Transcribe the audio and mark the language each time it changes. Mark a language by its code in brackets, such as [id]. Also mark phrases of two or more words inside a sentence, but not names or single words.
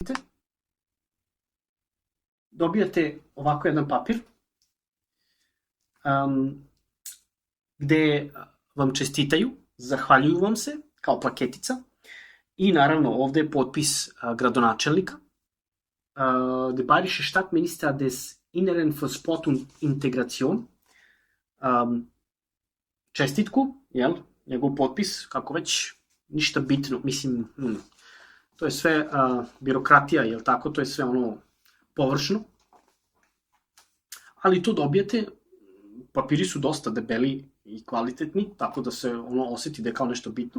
[sr] Dobijate ovako jedan papir gde vam čestitaju, zahvaljuju vam se kao plaketica i naravno ovde je potpis gradonačelnika. [de] Der bayerische Stadtminister des Inneren für Sport und Integration. [sr] Čestitku, jel? Njegov potpis, kako već, ništa bitno, mislim, to je sve birokratija, jel tako, to je sve ono površno. Ali to dobijete, papiri su dosta debeli i kvalitetni, tako da se ono osjeti da je kao nešto bitno.